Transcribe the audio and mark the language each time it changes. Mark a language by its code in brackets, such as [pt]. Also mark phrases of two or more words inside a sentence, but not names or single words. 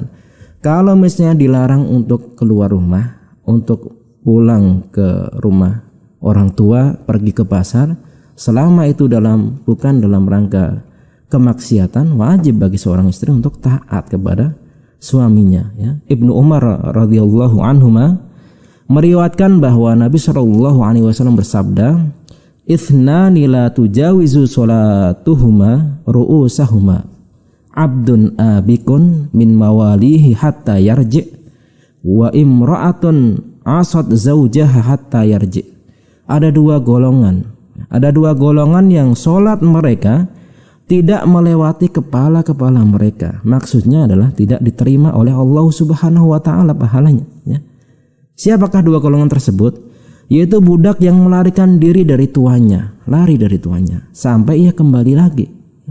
[id] Kalau misalnya dilarang untuk keluar rumah, untuk pulang ke rumah orang tua, pergi ke pasar, selama itu bukan dalam rangka kemaksiatan, wajib bagi seorang istri untuk taat kepada suaminya, ya. Ibnu Umar [ar] رضي الله عنهما [id] meriwayatkan bahwa Nabi SAW bersabda, [ar] "اثنان لا تجاوز صلاتهما رؤوسهما، عبد آبق من مواليه حتى يرجع وامرأة عصت زوجها حتى يرجع'." Ada dua golongan yang sholat mereka tidak melewati kepala-kepala mereka. Maksudnya adalah tidak diterima oleh Allah سبحانه وتعالى pahalanya, ya. Siapakah dua golongan tersebut? Yaitu budak yang melarikan diri dari tuannya, lari dari tuannya sampai ia kembali lagi, ya.